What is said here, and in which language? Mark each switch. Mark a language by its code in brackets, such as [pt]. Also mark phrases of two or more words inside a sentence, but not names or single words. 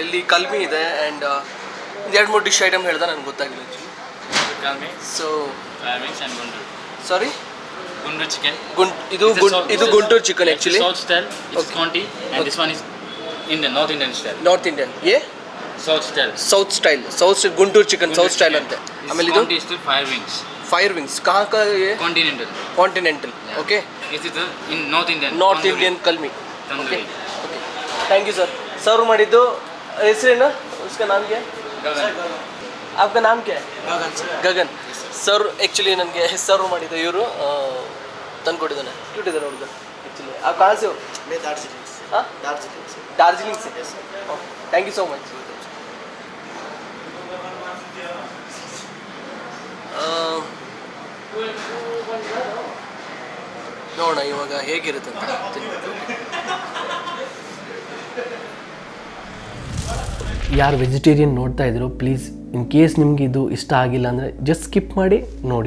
[kn] ಇಲ್ಲಿ ಕಲ್ಮಿ ಇದೆ ಆ್ಯಂಡ್ ಎರಡು ಮೂರು [en] dish item [kn] ಹೇಳ್ದೆ ನನಗೆ ಗೊತ್ತಾಗಿಲ್ಲ ಆ್ಯಕ್ಚುಲಿ. [en] so sorry, Guntur chicken. [kn] ಇದು ಗುಂಟೂರು ಚಿಕನ್ ಆ್ಯಕ್ಚುಲಿ. [en] South style, it's Conti, and this one is Indian, North Indian style. North Indian South style. South style Guntur chicken South style [kn] ಅಂತೆ. ಆಮೇಲೆ ಇದು [en] Conti is the fire wings. fire wings ಕहाँ Continental. Continental. OK, This is the in North Indian. ನಾರ್ತ್ tandoori. Indian kalmi. Tandoori. OK, thank you sir. [kn] ಸರ್ವ್ ಮಾಡಿದ್ದು ಹೆಸರೇನು? [hi] उसका नाम क्या है? Gagan. आपका नाम क्या है? [kn] ಗಗನ್ ಸರ್. ಆ್ಯಕ್ಚುಲಿ ನನಗೆ ಸರ್ವ್ ಮಾಡಿದ್ದು ಇವರು ತಂದು ಕೊಟ್ಟಿದ್ದಾನೆ. ಕ್ಯೂಟ್ ಇದ್ದಾರೆ ಹುಡುಗ ಆ್ಯಕ್ಚುಲಿ. ಆ [hi] कहाँ से हो? मैं दार्जिलिंग से. हाँ, दार्जिलिंग से. [en] thank you so much. [kn] ನೋಡೋಣ ಇವಾಗ ಹೇಗಿರುತ್ತೆ ಅಂತ ತಿನ್ಬೇಕು. ಯಾರು ವೆಜಿಟೇರಿಯನ್ ನೋಡ್ತಾ ಇದ್ರು, [en] please in case [kn] ನಿಮ್ಗೆ ಇದು ಇಷ್ಟ ಆಗಿಲ್ಲ ಅಂದರೆ [en] just skip [kn] ಮಾಡಿ ನೋಡಿ.